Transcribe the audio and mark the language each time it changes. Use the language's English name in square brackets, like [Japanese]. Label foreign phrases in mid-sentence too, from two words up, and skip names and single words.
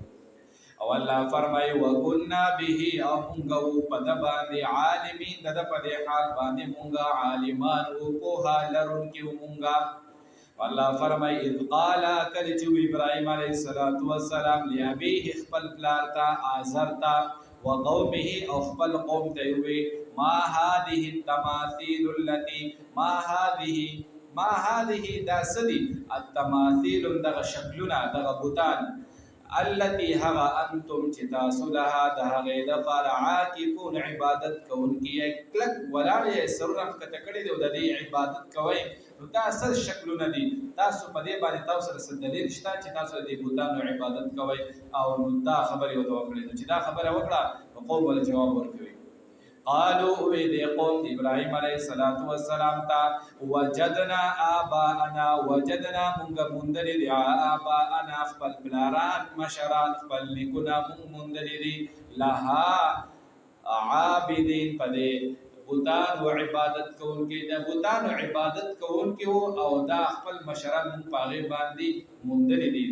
[Pashto] او الله فرمایي [Arabic] وکنا به، [Pashto] او مونږ په د باندې عالمین، د په حال باندې مونږ عالمان او په لرونکي مونږ. الله فرمای [Arabic] اذ قال [Pashto] کله چې ابراهیم [Arabic] علیه السلام [Pashto] لابیه خپل پلار ته آزر ته وقومه او خپل قوم ته وی [Arabic] ما هذه التماثيل التي ما هذه [Pashto] دا سدي التماثيل دغه شکلونه دغه بوتان التي هغه انتم چې تاسو لها د هغې دپاره عاکفون عبادت کوونکي کلک ولاړ یې سرونه ښکته کړي دي او د دې عبادت کوئ. نو دا څه شکلونه دي؟ تاسو په دې باندې تاسو سره څه دلیل شته چې تاسو د دې بوتانو عبادت کوئ؟ او نو دا خبرې ورته وکړې. نو چې دا خبره وکړه نو قوم ورته جواب ورکوي. قالو وی دی قوم ابراهیم [Arabic] علیه السلام [Pashto] ته [Arabic] وجدنا آباءنا، [Pashto] وجدنا مونږ موندلي دي آباءنا خپل پلاران مشران خپل نیکونه مونږ موندلي دي [Arabic] لها عابدین، [Pashto] په دې بوتانو عبادت کوونکي، د بوتانو عبادت کوونکي او دا خپل مشران مونږ په هغې باندې موندلي دي.